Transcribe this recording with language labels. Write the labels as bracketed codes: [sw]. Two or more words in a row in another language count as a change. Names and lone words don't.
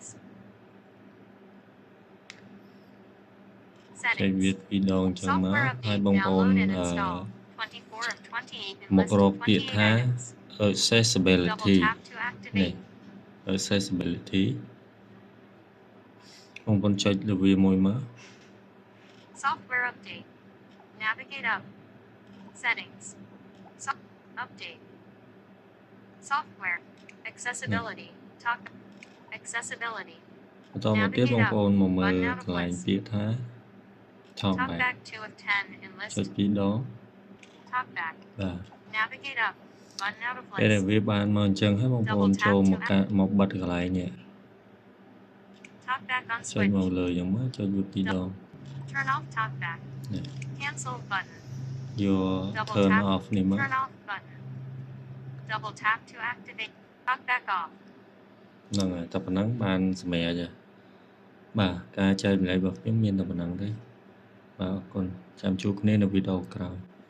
[km] ចុចវា2ដងអញ្ចឹងមកហើយបងប្អូនមករកពាក្យថា accessibility នេះ accessibility បងប្អូនចុចលើវាមួយមក [en] software update navigate up settings update software accessibility talk accessibility [km] បន្តមកទៀតបងប្អូនមកមើលកន្លែងពាក្យថា talkback [en] 2 of 10 in list [km] ចុច2ដង talkback បាទ [en] navigate up button out of [km] ពេលដែល list វាបានមកអញ្ចឹងហើយបងប្អូនចូលមកបិទកន្លែងនេះ [en] talkback on [km] ចុច switch មកលើយ៉ាងមកចុចវា2ដង [en] turn off talkback cancel button [km] យក [en] turn off [km] នេះមក [en] turn off button double tap to activate talkback off [km] ហ្នឹងហើយតែប៉ុណ្ណឹងបានសម្រាប់ហើយបាទការចែកម្លែករបស់ខ្ញុំមានតែប៉ុណ្ណឹងទេបាទអរគុណចាំជួបគ្នានៅវីដេអូក្រោយ